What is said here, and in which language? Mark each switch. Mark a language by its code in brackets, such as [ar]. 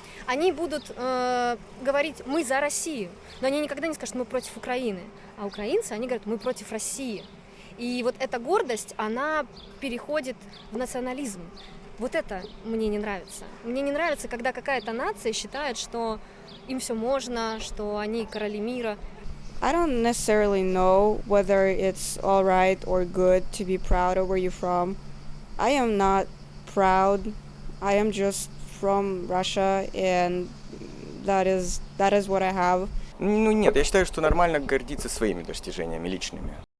[ru] Они будут говорить «мы за Россию», но они никогда не скажут «мы против Украины». А украинцы, они говорят «мы против России». И вот эта гордость, она переходит в национализм. Вот это мне не нравится. Мне не нравится, когда какая-то нация считает, что им все можно, что они короли мира. [en] I don't necessarily know whether it's all right or good to be proud of where you're from. I am not proud. I am just from Russia, and that is what I have. [ru] Нет, я считаю, что нормально гордиться своими достижениями личными.